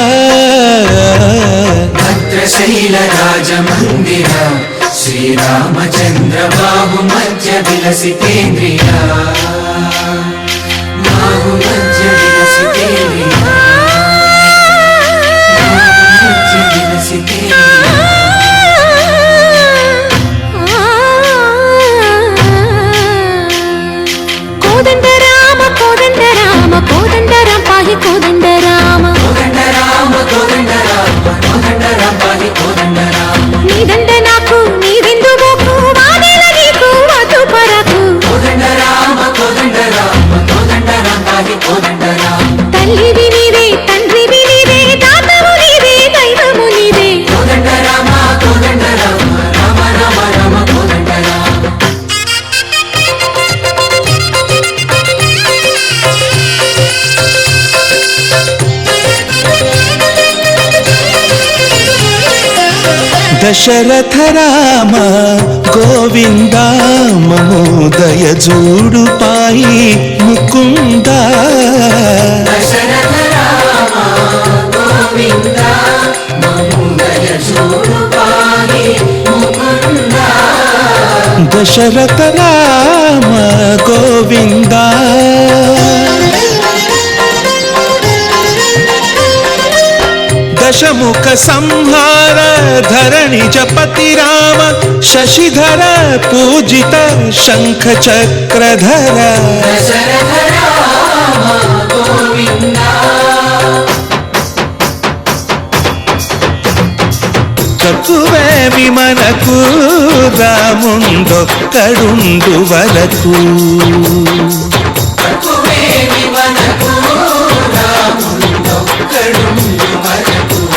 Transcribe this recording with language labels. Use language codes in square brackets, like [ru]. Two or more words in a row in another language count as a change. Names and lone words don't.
[sa] भद्रशैलराजमन्दिर श्रीरामचन्द्र बाहुमध्य विलसितेन्द्रिया बाहुमध्य विलसितेन्द्रिया बाहुमध्य विलसितेन्द्रिया। [te] కోదండ రామ కోదండ రామ కోదండ రామ పాహి కోదండ రామ కోదండ రామ కోదండ రామ కోదండ రామ పాహి కోదండ రామ నీదండ నాకు నీదెందు మోకు వాదేల నీకు వద్దు పరకు కోదండ రామ కోదండ రామ కోదండ రామ పాహి కోదండ రామ తల్లివి నీవే తండ్రివి నీవే దాతవు నీవే దైవము నీవే కోదండ రామ కోదండ రామ రామ రామ రామ కోదండ రామ [sa] दशरथ राम गोविंद महोदय जूडु पाई मुकुंद दशरथ राम गोविंद महोदय जूडु पाहि मुकुंद दशरथ राम गोविंद दशमुख संहार धरणि जपति राम शशिधर पूजित शंख चक्रधर दशरथ राम गोविंद [te] కక్కువేమి మనకు రాముండొక్కడుండు వరకు కక్కువేమి మనకు రాముండొక్కడుండు వరకు